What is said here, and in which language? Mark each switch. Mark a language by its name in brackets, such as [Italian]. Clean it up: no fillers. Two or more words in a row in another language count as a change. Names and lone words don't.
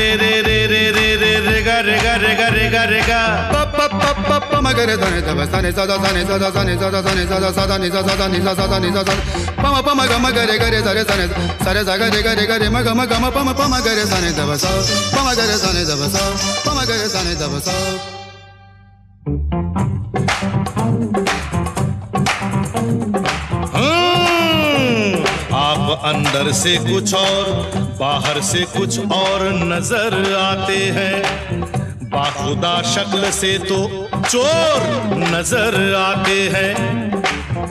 [Hindi] रे रे रे रे रे रे गा रे गा रे गा रे गा रे गा प प प प प म ग रे ध ने ध सा ने सा ध सा ने सा ध सा ने सा ध सा ने सा ध सा ध नि सा सा ध नि सा सा ध नि सा सा प म प म ग म ग रे ग रे सा रे सा ने सा रे सा ग रे म ग म ग म प म प म ग रे सा ने ध ब सा प म ग रे सा ने ध ब सा प म ग रे सा ने ध ब सा। आप अंदर से कुछ और बाहर से कुछ और नजर आते हैं, बाखुदा शक्ल से तो चोर नजर आते हैं।